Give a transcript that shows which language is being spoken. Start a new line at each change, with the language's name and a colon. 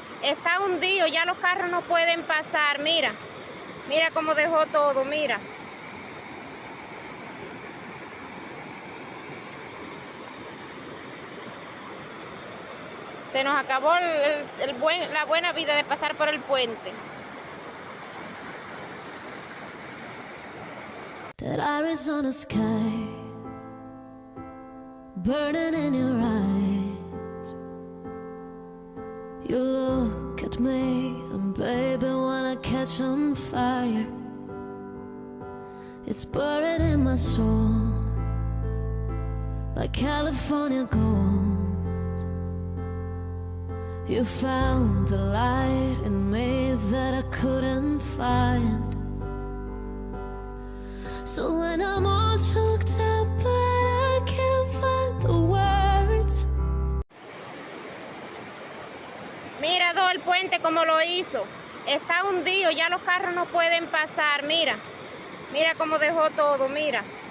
Spanish: Está hundido, ya los carros no pueden pasar. Mira, mira cómo dejó todo, mira. Se nos acabó la buena vida de pasar por el puente.
English: That Arizona sky burning in your eyes. You look at me and baby wanna catch on fire. It's buried in my soul like California gold. You found the light in me that I couldn't find. So when I'm all choked up but I can't find the words.
Spanish: Mira todo el puente como lo hizo. Está hundido, ya los carros no pueden pasar. Mira, mira cómo dejó todo, mira.